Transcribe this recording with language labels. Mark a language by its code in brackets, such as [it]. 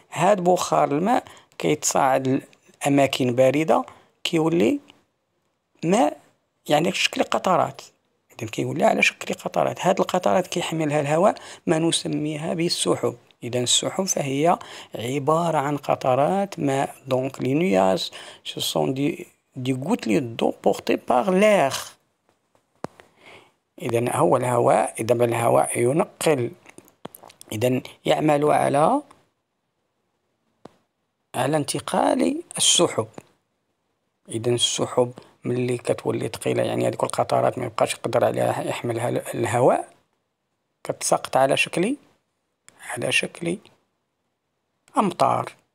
[ar] هاد بخار الماء كيتصاعد الأماكن باردة كيولي ماء يعني شكل قطرات. إذا كيولي على شكل قطرات، هاد القطرات كيحملها الهواء ما نسميها بالسحب. إذا السحب فهي عبارة عن قطرات ماء. [fr] دونك لي نياز ce sont des gouttelettes d'eau portées par l'air. [ar] إذا هو الهواء، إذا الهواء ينقل، إذا يعمل على انتقال السحب. إذا السحب ملي كتولي ثقيلة يعني هذيك القطرات ما يبقاش يقدر عليها يحملها الهواء، كتساقط على شكل أمطار.